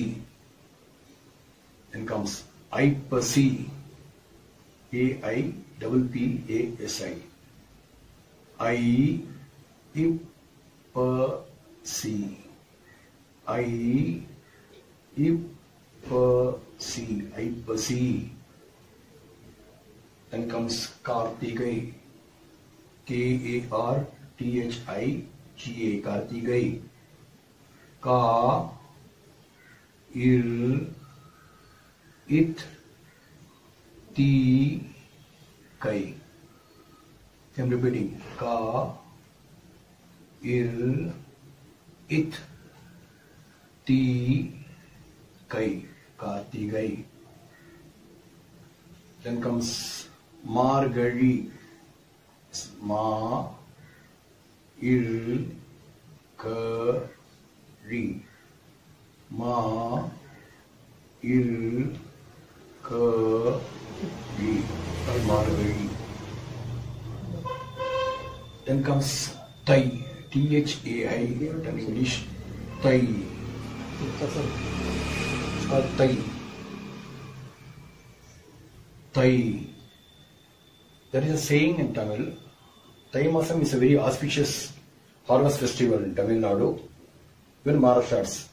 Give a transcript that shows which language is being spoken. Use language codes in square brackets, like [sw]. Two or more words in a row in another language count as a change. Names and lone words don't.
[en] Then comes Aipasi, A-I-P-P-A-S-I. Aipasi, Aipasi. Then comes Kartigai, K-A-R-T-H-I-G-A, Kartigai. Ka-il-it-ti-kai. I'm repeating. Ka-il-it-ti-kai, Kartigai. Then comes Margari, Ma-il-ka-ri, Ma-il-ka-ri, Margari. Then comes Thai, T-H-A-I, in English, Thai. It's called Thai. Thai. There is a saying in Tamil, [ta] Thai Masam [en] is a very auspicious harvest festival in Tamil Nadu, even Maharashtra.